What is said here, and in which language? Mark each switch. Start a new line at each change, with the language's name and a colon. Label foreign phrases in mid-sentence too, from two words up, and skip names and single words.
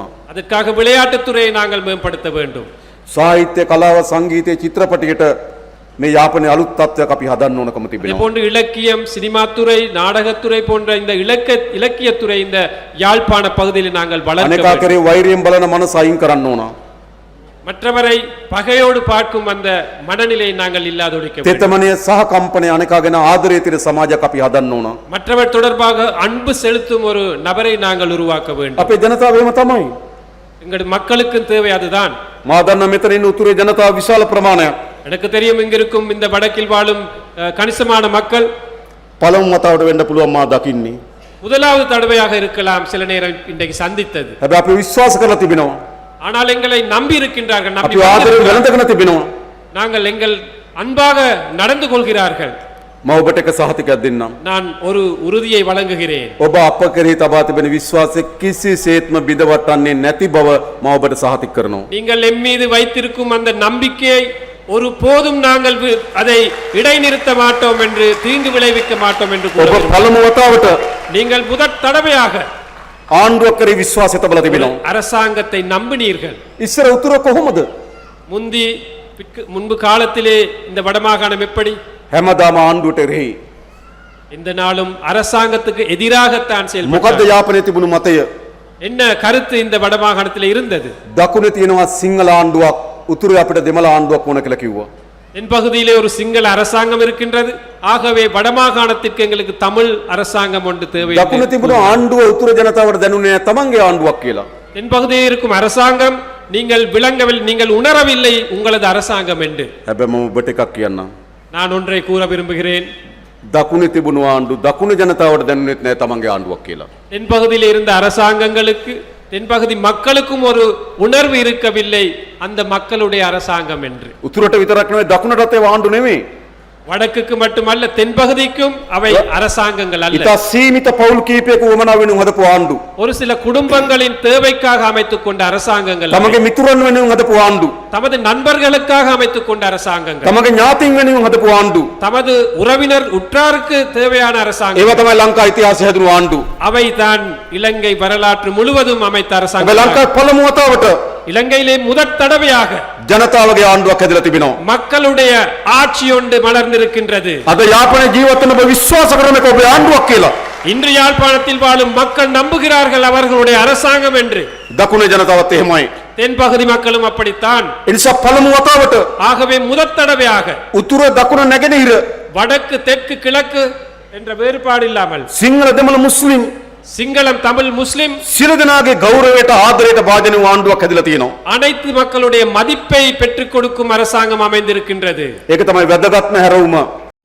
Tamil: அதற்காக விளையாட்டுத் துறையை நாங்கள் மேம்படுத்த வேண்டும்.
Sinhala: සාහිත්‍ය කලාව සංගීතය චිත්‍රපටයට මේ යාපනයේ අලුත් තත්ත්වයක් අපි හදන්න ඕනකම
Tamil: இதே
Sinhala: තිබෙනවා.
Tamil: போன்று இலக்கியம் சினிமாத்துறை நாடகத்துறை போன்ற இந்த இலக்கியத்துறை இந்த யாழ்ப்பாண பகுதியில் நாங்கள் வளர்க்க
Sinhala: අනේකා
Tamil: வேண்டும்.
Sinhala: කරේ වෛරයෙන් බලන මනස අයින් කරන්න ඕන.
Tamil: மற்றவரை பகையோடு பார்க்கும் அந்த மனநிலையை நாங்கள் இல்லாதொழிக்க வேண்டும்.
Sinhala: තෙතමනය සහ කම්පනය අනේකා ගැන ආදරය තියෙන සමාජයක් අපි හදන්න ඕන.
Tamil: மற்றவர் தொடர்பாக அன்பு செலுத்தும் ஒரு நபரை நாங்கள் உருவாக்க வேண்டும்.
Sinhala: අපේ ජනතාව එහෙම තමයි.
Tamil: எங்கள் மக்களுக்கு தேவை அதுதான்.
Sinhala: මා දන්න මෙතන ඉන්න උතුරේ ජනතාව විශාල ප්‍රමාණයක්
Tamil: எனக்கு தெரியும் இங்கிருக்கும் இந்த வடக்கில் வாழும் கணிசமான மக்கள்
Sinhala: පළමු මතාවට වෙන්න පුළුවන් මා දකින්නේ.
Tamil: முதலாவது தடவையாக இருக்கலாம் சில நேரம் இன்றைக்கு சந்தித்தது.
Sinhala: හැබැයි අපි විශ්වාස කරලා තිබෙනවා.
Tamil: ஆனால் எங்களை நம்பி இருக்கின்றார்கள். நம்பி
Sinhala: අපි ආදරයෙන්
Tamil: வந்திருக்கிறார்கள்.
Sinhala: වැළඳගෙන තිබෙනවා.
Tamil: நாங்கள் எங்கள் அன்பாக நடந்து கொள்கிறார்கள்.
Sinhala: මම ඔබට එක සහතිකයක් දෙන්නම්.
Tamil: நான் ஒரு உறுதியை வழங்குகிறேன்.
Sinhala: ඔබ අප කෙරෙහි තබා තිබෙන විශ්වාසය කිසිසේත්ම බිඳවටන්නේ නැති බව මම ඔබට සහතික කරනවා.
Tamil: நீங்கள் எம் மீது வைத்திருக்கும் அந்த நம்பிக்கையை ஒரு போதும் நாங்கள் அதை இடைநிறுத்த மாட்டோம் என்று தீங்கு விளைவிக்க மாட்டோம் என்று
Sinhala: ඔබ
Tamil: கூறுகிறோம்.
Sinhala: පළමු වතාවට
Tamil: நீங்கள் முதற் தடவையாக
Sinhala: ආණ්ඩුවක් කරේ විශ්වාසය තබලා තිබෙනවා.
Tamil: அரசாங்கத்தை நம்பினீர்கள்.
Sinhala: ඉස්සර උතුර කොහොමද?
Tamil: முன்பு காலத்திலே இந்த வடமாகாணம் எப்படி?
Sinhala: හැමදාම ආණ්ඩුවට එරෙහි.
Tamil: இந்த நாளும் அரசாங்கத்துக்கு எதிராகத்தான்
Sinhala: මොකද්ද
Tamil: செயல்பட்டார்.
Sinhala: යාපනයේ තිබුණු මතය?
Tamil: என்ன கருத்து இந்த வடமாகாணத்தில் இருந்தது?
Sinhala: දකුණේ තියෙනවා සිංහල ආණ්ඩුවක්, උතුරේ අපිට දෙමළ ආණ්ඩුවක් ඕන කියලා කිව්වා.
Tamil: என் பகுதியிலே ஒரு சிங்கள அரசாங்கம் இருக்கின்றது. ஆகவே வடமாகாணத்திற்கு எங்களுக்கு தமிழ் அரசாங்கம் ஒன்று தேவை.
Sinhala: දකුණේ තිබුණු ආණ්ඩුව උතුර ජනතාවට දැනුනේ නැහැ තමන්ගේ ආණ්ඩුවක් කියලා.
Tamil: என் பகுதியில் இருக்கும் அரசாங்கம் நீங்கள் விளங்கவில்லை, நீங்கள் உணரவில்லை உங்களது அரசாங்கம் என்று.
Sinhala: හැබැයි මම ඔබට එකක් කියන්නම්.
Tamil: நான் ஒன்றை கூற விரும்புகிறேன்.
Sinhala: දකුණේ තිබුණු ආණ්ඩු දකුණු ජනතාවට දැනුනේත් නැහැ තමන්ගේ ආණ්ඩුවක් කියලා.
Tamil: தென் பகுதியில் இருந்த அரசாங்கங்களுக்கு தென்பகுதி மக்களுக்கும் ஒரு உணர்வு இருக்கவில்லை அந்த மக்களுடைய அரசாங்கம் என்று.
Sinhala: උතුරට විතරක් නෙවෙයි දකුණටත් ඒ ආණ්ඩු නෙවෙයි.
Tamil: வடக்குக்கு மட்டுமல்ல தென்பகுதிக்கும் அவை அரசாங்கங்கள் அல்ல.
Sinhala: ඉතා සීමිත පවුල් කීපයක උවමනා වෙනුවෙන් හදපු ආණ්ඩු.
Tamil: ஒரு சில குடும்பங்களின் தேவைக்காக அமைத்துக் கொண்ட அரசாங்கங்கள் அல்ல.
Sinhala: තමගේ මිතුරන් වෙනුවෙන් හදපු ආණ්ඩු.
Tamil: தமது நண்பர்களுக்காக அமைத்துக் கொண்ட அரசாங்கங்கள்,
Sinhala: තමගේ ඥාතීන් වෙනුවෙන් හදපු ආණ්ඩු.
Tamil: தமது உறவினர் உற்றாருக்கு தேவையான அரசாங்கம்.
Sinhala: ඒවා තමයි ලංකා ඉතිහාසයේ හැදුණු ආණ්ඩු.
Tamil: அவை தான் இலங்கை வரலாற்று முழுவதும் அமைத்த
Sinhala: හැබැයි
Tamil: அரசாங்கம்.
Sinhala: ලංකාවේ පළමු වතාවට
Tamil: இலங்கையிலே முதற் தடவையாக
Sinhala: ජනතාවගේ ආණ්ඩුවක් හැදලා තිබෙනවා.
Tamil: மக்களுடைய ஆட்சி ஒன்று மலர்ந்திருக்கின்றது.
Sinhala: අද යාපනයේ ජීවත් වෙන ඔබ විශ්වාස කරන එක ඔබේ ආණ්ඩුවක් කියලා.
Tamil: இன்று யாழ்ப்பாணத்தில் வாழும் மக்கள் நம்புகிறார்கள் அவர்களுடைய அரசாங்கம் என்று.
Sinhala: දකුණේ ජනතාවත් එහෙමයි.
Tamil: தென்பகுதி மக்களும் அப்படித்தான்.
Sinhala: ඒ නිසා පළමු වතාවට
Tamil: ஆகவே முதற் தடவையாக
Sinhala: උතුර දකුණ නැගෙනහිර
Tamil: வடக்கு தெற்கு கிழக்கு என்ற வேறுபாடு இல்லாமல்
Sinhala: සිංහල දෙමළ මුස්ලිම්
Tamil: சிங்களம் தமிழ் முஸ்லிம்
Sinhala: සියලු දෙනාගේ ගෞරවයට ආදරයට භාජන වූ ආණ්ඩුවක් හැදලා තියෙනවා.
Tamil: அனைத்து மக்களுடைய மதிப்பை பெற்றுக் கொடுக்கும் அரசாங்கம் அமைந்திருக்கின்றது.
Sinhala: ඒක තමයි වැදගත්ම හැරවුම.